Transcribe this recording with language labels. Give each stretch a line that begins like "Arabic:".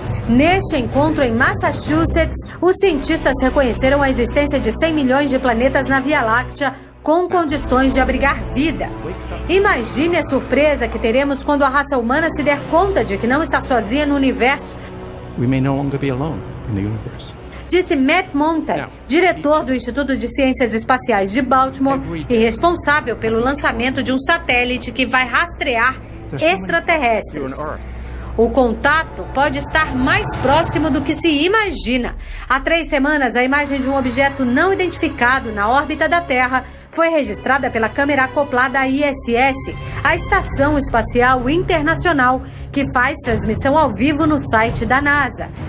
Portuguese: Neste encontro em Massachusetts, os cientistas reconheceram a existência de 100 milhões de planetas na Via Láctea, com condições de abrigar vida. Imagine a surpresa que teremos quando a raça humana se der conta de que não está sozinha no universo.
English: We may no longer be alone in the universe.
Portuguese: Disse Matt Mountain, diretor do Instituto de Ciências Espaciais de Baltimore e responsável pelo lançamento de um satélite que vai rastrear extraterrestres. O contato pode estar mais próximo do que se imagina. Há 3 semanas, a imagem de um objeto não identificado na órbita da Terra foi registrada pela câmera acoplada à ISS, a Estação Espacial Internacional, que faz transmissão ao vivo no site da NASA.